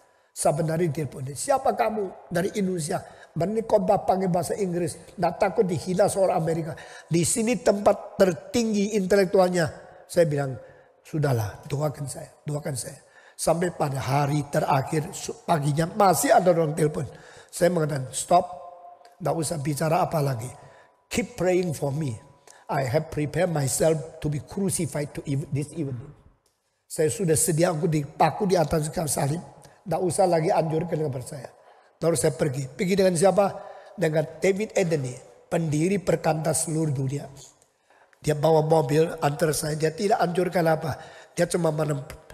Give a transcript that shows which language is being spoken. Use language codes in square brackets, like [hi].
[id] Saben hari ditelepon, siapa kamu dari Indonesia? Berani khotbah pakai bahasa Inggris, tidak takut dihina seorang Amerika. Di sini tempat tertinggi intelektualnya. Saya bilang, sudahlah, doakan saya, doakan saya. Sampai pada hari terakhir paginya masih ada orang telepon. Saya mengatakan, stop, tidak usah bicara apa lagi. [en] Keep praying for me. I have prepared myself to be crucified to this evening. [id] Saya sudah sedia aku dipaku di atas kayu salib. Tidak usah lagi anjurkan kepada saya. Lalu saya pergi. Pergi dengan siapa? Dengan David Anthony, pendiri perkantas seluruh dunia. Dia bawa mobil antar saya. Dia tidak anjurkan apa. Dia cuma menempat.